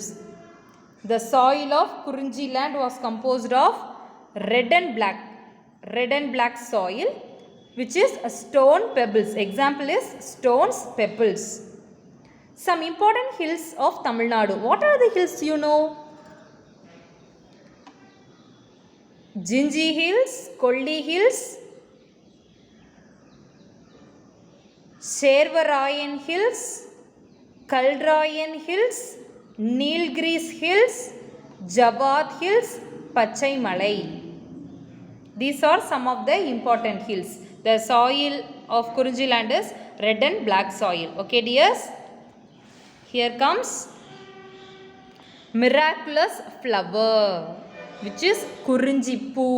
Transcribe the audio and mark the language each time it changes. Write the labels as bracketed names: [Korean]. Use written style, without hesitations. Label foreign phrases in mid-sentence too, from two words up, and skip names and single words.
[English] The soil of Kurinji land was composed of red and black soil which is stone pebbles. Example is stones, pebbles. Some important hills of Tamil Nadu. What are the hills you know? Jinji Hills, Kolli Hills, Shervarayan Hills, Kalrayan Hills, Nilgiris Hills, Jabad Hills, Pachai Malai. These are some of the important hills. The soil of Kurinji land is red and black soil. Okay dears. Here comes miraculous flower, which is Kurinji poo.